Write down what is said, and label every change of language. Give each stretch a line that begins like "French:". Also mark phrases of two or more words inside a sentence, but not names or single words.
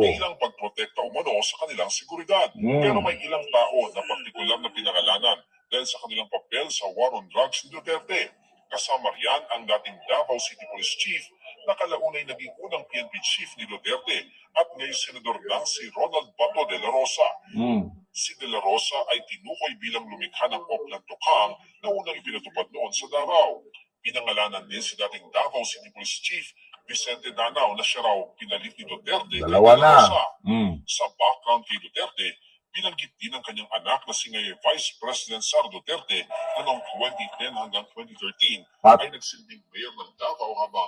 Filipino: bilang pagprotekta umano sa kanilang seguridad. Pero may ilang tao na partikular na pinangalanan dahil sa kanilang papel sa
English: war on drugs
Filipino: ni Duterte. Kasama riyan ang dating Davao City Police Chief na kalaunay naging unang PNP Chief ni Duterte at ngayon Senador na si Ronald Bato de la Rosa. Si de la Rosa ay tinukoy bilang lumikha ng Oplan Tokang na unang ipinatupad noon sa Davao. Pinangalanan din si dating Davao City Police Chief Vicente Danao na siya raw pinalit ni Duterte kay Dalawa De La na. Rosa. Sa background kay Duterte, binanggit din ng kanyang anak na si ngayon Vice President Sara Duterte na noong 2010 hanggang 2013 ay nagsilbing mayor ng Davao habang